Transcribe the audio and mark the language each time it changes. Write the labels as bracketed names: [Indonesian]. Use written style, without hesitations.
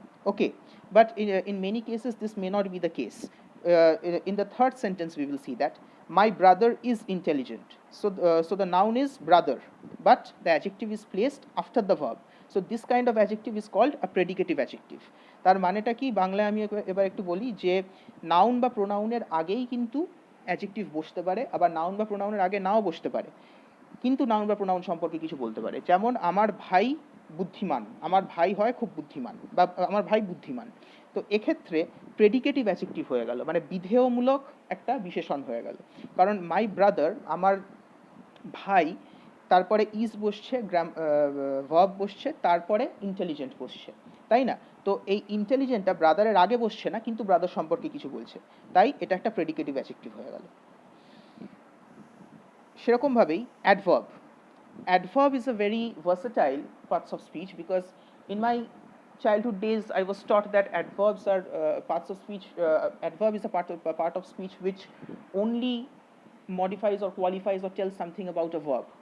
[English] Okay, but in many cases this may not be the case. In the third sentence we will see that My brother is intelligent. So the noun is brother, but the adjective is placed after the verb. So this kind of adjective is called a predicative adjective. [Bangla] তার মানেটা কি বাংলায় আমি এবার একটু বলি যে noun বা প্রোনাউনের আগেই কিন্তু অ্যাডজেক্টিভ বসতে পারে, আবার নাউন বা প্রোনাউনের আগে নাও বসতে পারে, কিন্তু নাউন বা প্রোনাউন সম্পর্কে কিছু বলতে পারে। যেমন আমার ভাই বুদ্ধিমান, আমার ভাই হয় খুব বুদ্ধিমান, বা আমার ভাই বুদ্ধিমান। তো এক্ষেত্রে প্রেডিকেটিভ অ্যাডজেক্টিভ হয়ে গেল, মানে বিধেয়মূলক একটা বিশেষণ হয়ে গেল। কারণ [English] my brother, [Bangla] আমার ভাই, তারপরে ইজ বসছে, ভার্ব বসছে, তারপরে ইন্টেলিজেন্ট বসছে, তাই না? তো এই ইন্টেলিজেন্টটা ব্রাদারের আগে বসছে না, কিন্তু ব্রাদার সম্পর্কে কিছু বলছে, তাই এটা একটা প্রেডিকেটিভ অ্যাডজেক্টিভ হয়ে গেল। সেরকমভাবেই adverb. [English] Adverb is a very versatile parts of speech, because in my childhood days I was taught that adverbs are parts of speech. Adverb is a part of speech which only modifies or qualifies or tells something about a verb.